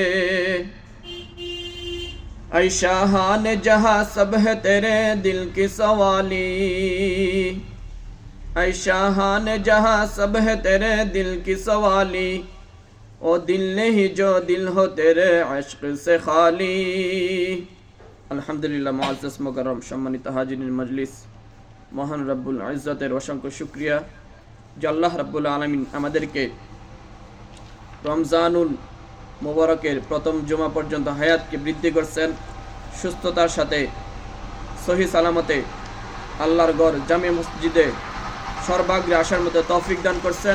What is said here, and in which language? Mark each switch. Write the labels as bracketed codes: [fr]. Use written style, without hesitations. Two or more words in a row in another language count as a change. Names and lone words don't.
[ur] اے شاہان جہاں سب ہے تیرے دل کی سوالی اے شاہان جہاں سب ہے تیرے دل کی سوالی او دل نہیں جو دل ہو تیرے عشق سے خالی الحمدللہ معزز مکرم [bn] সম্মানিত হাজিরিন মজলিস, মহান রব্বুল ইজ্জতের অসংখ্য শুকরিয়া। যে [ar] الله رب العالمين [bn] আমাদেরকে রমজানুল মুবারকের প্রথম জুমা পর্যন্ত হায়াতকে বৃদ্ধি করছেন, সুস্থতার সাথে সহি সালামতে আল্লাহর ঘর জামে মসজিদে সর্বাগ্রে আসার মতো তৌফিক দান করছেন।